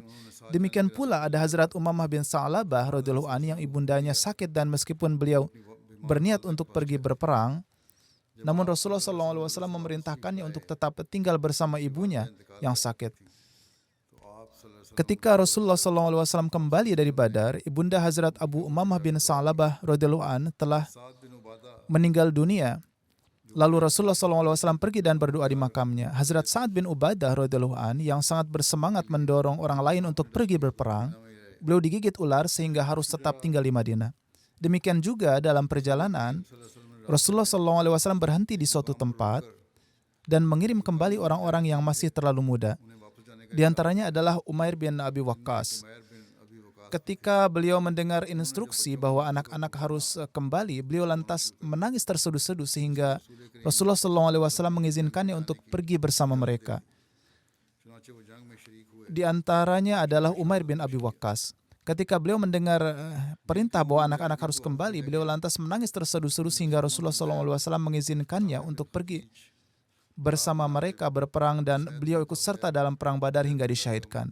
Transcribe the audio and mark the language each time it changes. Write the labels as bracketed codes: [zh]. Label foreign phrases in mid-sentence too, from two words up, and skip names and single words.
[id] Demikian pula ada Hazrat Umamah bin Sa'labah [ar] radhiyallahu an [id] yang ibundanya sakit dan meskipun beliau berniat untuk pergi berperang, namun Rasulullah SAW memerintahkannya untuk tetap tinggal bersama ibunya yang sakit. Ketika Rasulullah SAW kembali dari Badar, ibunda Hazrat Abu Umamah bin Sa'labah [ar] radhiyallahu an [id] telah साद बिन उबादा meninggal dunia. Lalu Rasulullah SAW pergi dan berdoa di makamnya. Hazrat Sa'ad bin Ubadah [ar] radhiyallahu an [id] yang sangat bersemangat mendorong orang lain untuk pergi berperang, beliau digigit ular sehingga harus tetap tinggal di Madinah. Demikian juga dalam perjalanan, Rasulullah SAW berhenti di suatu tempat dan mengirim kembali orang-orang yang masih terlalu muda. [ur] انہیں واپس جانے کا [id] Di antaranya adalah Umair bin Abi Waqqas. उमैर बिन अबी वकास Ketika beliau mendengar instruksi bahwa anak-anak harus kembali, beliau lantas menangis terseduh-seduh sehingga Rasulullah SAW mengizinkannya untuk pergi bersama mereka. [ur] چنانچہ وہ جنگ میں شریک ہوئے. [id] Di antaranya adalah Umair bin Abi Waqqas. Ketika beliau mendengar perintah bahwa anak-anak harus kembali, beliau lantas menangis terseduh-seduh sehingga Rasulullah SAW mengizinkannya untuk pergi bersama mereka berperang dan beliau ikut serta dalam perang Badar hingga disyahidkan.